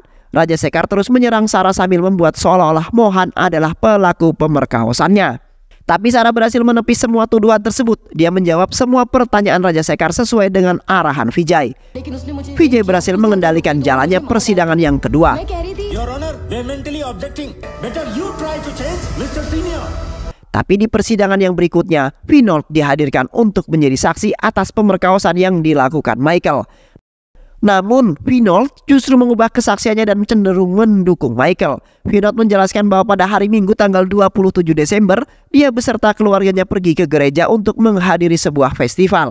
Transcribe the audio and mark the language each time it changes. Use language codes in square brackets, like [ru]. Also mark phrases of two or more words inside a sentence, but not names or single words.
[id] Raja Sekar terus menyerang Sarah sambil membuat seolah-olah Mohan adalah pelaku pemerkosaannya. Tapi Sarah berhasil menepis semua tuduhan tersebut. Dia menjawab semua pertanyaan Raja Sekar sesuai dengan arahan Vijay. Vijay berhasil mengendalikan jalannya persidangan yang kedua. [hi] मैं कह रही थी [en] Your Honor, we are mentally objecting. Better you try to change, Mr. Senior. [id] Tapi di persidangan yang berikutnya, Vinod dihadirkan untuk menjadi saksi atas pemerkosaan yang dilakukan Michael. Namun, Vinod justru mengubah kesaksiannya dan cenderung mendukung Michael. Vinod menjelaskan bahwa pada hari Minggu tanggal 27 Desember, dia beserta keluarganya pergi ke gereja untuk menghadiri sebuah festival.